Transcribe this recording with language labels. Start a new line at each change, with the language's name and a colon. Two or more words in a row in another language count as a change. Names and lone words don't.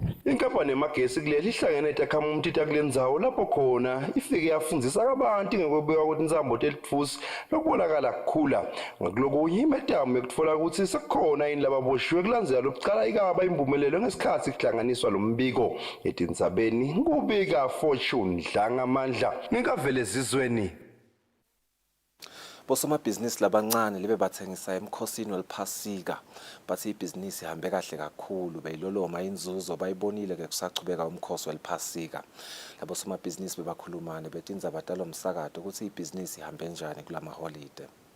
Swati: Inkampani yamagesi kuleli ihlangene etakhamuti takulendzawo lapho khona ifike yafundzisa abantu ngekubeka kwetintsambo telitfusi lokubonakala kukhula ngakulokunye imetamu yokutfola ukuthi sekukhona yini lababoshiwe kulandzela lokucala ikaba imvumelelo ngesikhathi kuhlanganiswa lo mbiko eDintsabeni kubika Fortune Dlanga Amandla ngekavele ezizweni. Bosomabhizinisi labancane libe bathengisa emkhosini weliphasika bathi ibhizinisi ihambe kahle kakhulu beyiloloma inzuzo bayibonile ke kusachubeka umkhosi weliphasika. Labo somabhizinisi bebakhulumane betindzaba talomsakato ukuthi ibhizinisi ihambe njani kulama holiday.